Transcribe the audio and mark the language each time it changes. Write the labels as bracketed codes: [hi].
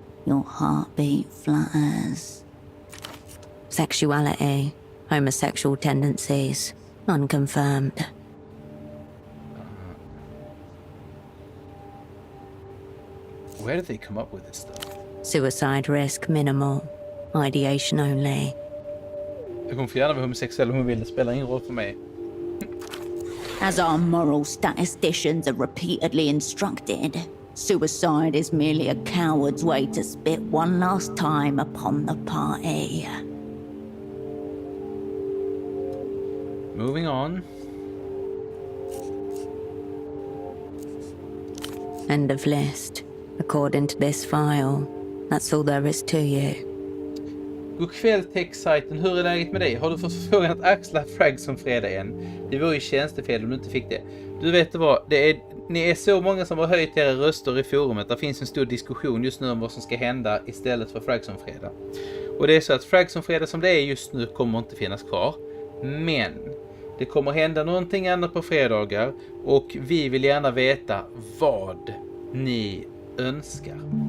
[en] Your heartbeat flutters. Sexuality, homosexual tendencies, unconfirmed. Where did they come up with this stuff? Suicide risk minimal. Ideation only. [sv] Hon får gärna vara homosexuell om hon vill, det spelar ingen roll för mig. [en] As our moral statisticians are repeatedly instructed, suicide is merely a coward's way to spit one last time upon the party. Moving on. End of list. According to this file, that's all there is to you. [sv] God kväll tech-sajten, hur är läget med dig? Har du fått förfrågan att axla frag som fredag än? Det var ju tjänstefel om du inte fick det. Du vet vad, ni är så många som har höjt era röster i forumet. Det finns en stor diskussion just nu om vad som ska hända istället för frag som fredag. Och det är så att frag som fredag som det är just nu kommer inte finnas kvar. Men det kommer hända någonting annat på fredagar och vi vill gärna veta vad ni önskar.